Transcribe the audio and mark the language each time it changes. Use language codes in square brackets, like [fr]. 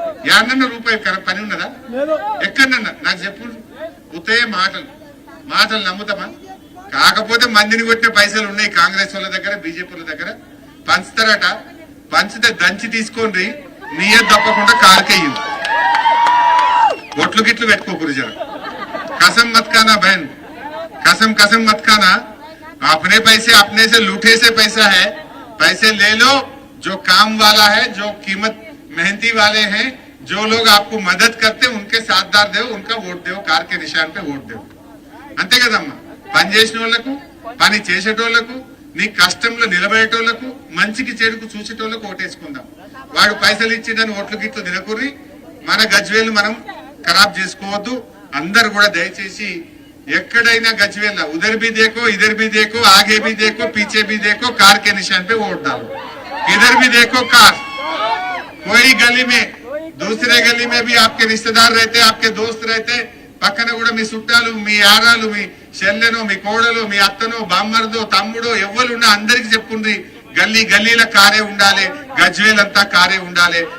[te] యాడన్నా రూపాయి పని ఉన్నదా? ఎక్కడన్నా నాకు చెప్పు. ఉత్తయే మాటలు మాటలు నమ్ముతామా? కాకపోతే మందిని కొట్టిన పైసలు ఉన్నాయి కాంగ్రెస్ వాళ్ళ దగ్గర, బీజేపీ వాళ్ళ దగ్గర. పంచుతారట, పంచితే దంచి తీసుకోండి, నీయే తప్పకుండా కారుకెయ్యి. ఒట్లు గిట్లు పెట్టుకోకూరు జర. [hi] कसम मत खाना बहन, कसम कसम मत खाना. अपने पैसे अपने से लूटे से पैसा है, पैसे ले लो. जो काम वाला है, जो कीमत मेहनती वाले हैं, जो लोग आपको मदद करते उनके साथदार दो, उनका वोट दो, कार के निशान पे वोट दो. [te] అంతే కదమ్మా. పని చేసిన వాళ్ళకు, పని చేసేటోళ్లకు, నీ కష్టంలో నిలబడేటోళ్లకు, మంచికి చెడుకు చూసేటోళ్లకు ఓటేసుకుందాం. వాడు పైసలు ఇచ్చిందని ఓట్లు గిట్లు తినకూరి మన గజ్వేలు మనం ఖరాబ్ చేసుకోవద్దు. అందరు కూడా దయచేసి ఎక్కడైనా గజ్వేల్ [hi] उधर भी देखो, इधर भी देखो, आगे भी देखो, पीछे भी देखो, कार के निशान पे वोट डालो. इधर भी देखो कार. कोई गली में, दूसरे गली में भी आपके रिश्तेदार रहते, आपके दोस्त रहते. [te] పక్కన కూడా మీ చుట్టాలు, మీ ఆరాలు, మీ చెల్లెనో, మీ కోడలు, మీ అత్తనో, బామ్మర్దో, తమ్ముడో ఎవ్వరున్నా అందరికి చెప్పుండ్రి. గల్లీ గల్లీల కారే ఉండాలి, గజ్వేల్ అంతా కారే ఉండాలి.